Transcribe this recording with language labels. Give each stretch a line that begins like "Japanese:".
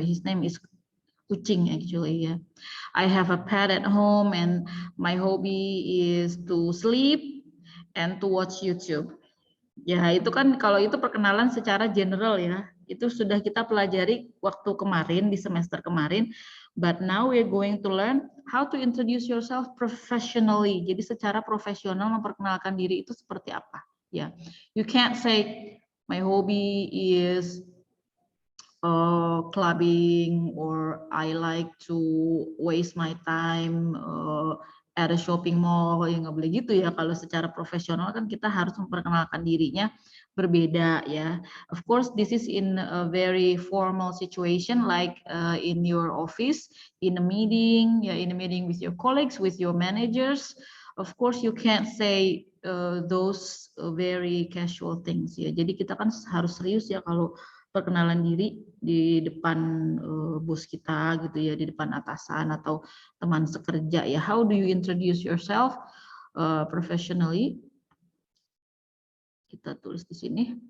English: His name is Kucing actually. Yeah, I have a pet at home, and my hobby is to sleep and to watch YouTube.
Indonesian: Ya, itu kan kalau itu perkenalan secara general ya. Itu sudah kita pelajari waktu kemarin di semester kemarin.
English: But now we're going to learn how to introduce yourself professionally.
Indonesian: Jadi secara profesional memperkenalkan diri itu seperti apa.
English: Ya, you can't say my hobby is clubbing, or I like to waste my time at a shopping mall.
Indonesian: Ya nggak boleh gitu ya. Kalau secara profesional kan kita harus memperkenalkan dirinya berbeda ya.
English: Of course, this is in a very formal situation, like in your office, in a meeting, yeah, in a meeting with your colleagues, with your managers, of course you can't say those very casual things ya.
Indonesian: Jadi kita kan harus serius ya kalau perkenalan diri di depan bos kita gitu ya, di depan atasan atau teman sekerja ya.
English: How do you introduce yourself professionally?
Indonesian: Kita tulis di sini.